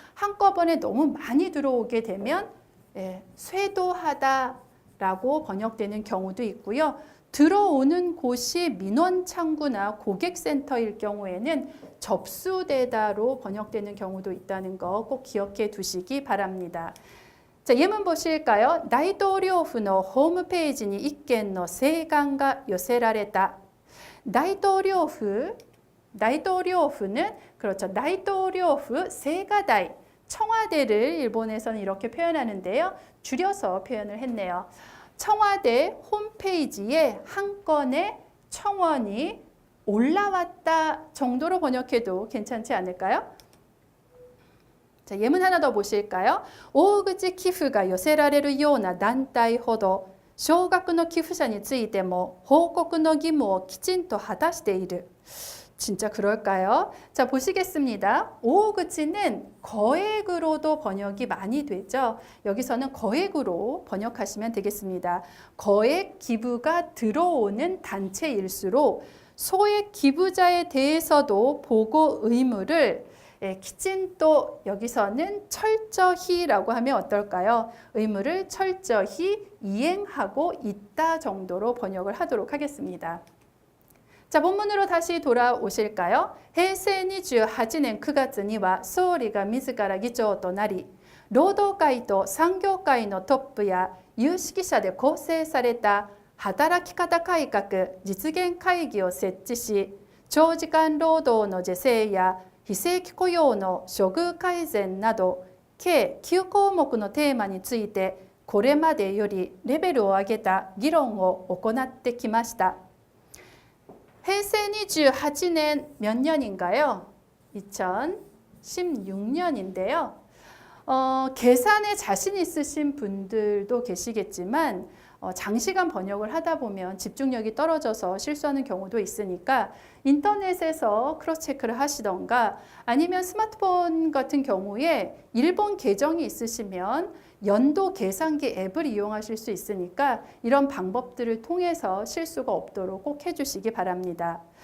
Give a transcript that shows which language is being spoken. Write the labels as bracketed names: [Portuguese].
[Korean] 한꺼번에 너무 많이 들어오게 되면 쇄도하다라고 번역되는 경우도 있고요. 들어오는 곳이 민원창구나 고객센터일 경우에는 접수되다로 번역되는 경우도 있다는 거 꼭 기억해 두시기 바랍니다. 자, 예문 보실까요? [Japanese] 大統領府のホームページに1件の請願が寄せられた. [Korean] 大統領府, 大統領府는 그렇죠. 大統領府 세가다이 청와대를 일본에서는 이렇게 표현하는데요. 줄여서 표현을 했네요. 청와대 홈페이지에 한 건의 청원이 올라왔다 정도로 번역해도 괜찮지 않을까요? 자, 예문 하나 더 보실까요? [Japanese] 大口寄付が寄せられるような団体ほど少額の寄付者についても報告の義務をきちんと果たしている. [Korean] 진짜 그럴까요? 자, 보시겠습니다. 오그치는 거액으로도 번역이 많이 되죠. 여기서는 거액으로 번역하시면 되겠습니다. 거액 기부가 들어오는 단체일수록 소액 기부자에 대해서도 보고 의무를 키친또 여기서는 철저히라고 하면 어떨까요? 의무를 철저히 이행하고 있다 정도로 번역을 하도록 하겠습니다. 자, 본문으로 다시 돌아오실까요? [Japanese] 平成28年9月には総理が自ら議長となり、労働界と産業界のトップや有識者で構成された働き方改革実現会議を設置し、長時間労働の是正や非正規雇用の処遇改善など計9項目のテーマについてこれまでよりレベルを上げた議論を行ってきました。 [Korean] 平成28년 몇 년인가요? 2016년인데요. 계산에 자신 있으신 분들도 계시겠지만 장시간 번역을 하다 보면 집중력이 떨어져서 실수하는 경우도 있으니까 인터넷에서 크로스 체크를 하시던가 아니면 스마트폰 같은 경우에 일본 계정이 있으시면 연도 계산기 앱을 이용하실 수 있으니까 이런 방법들을 통해서 실수가 없도록 꼭 해주시기 바랍니다.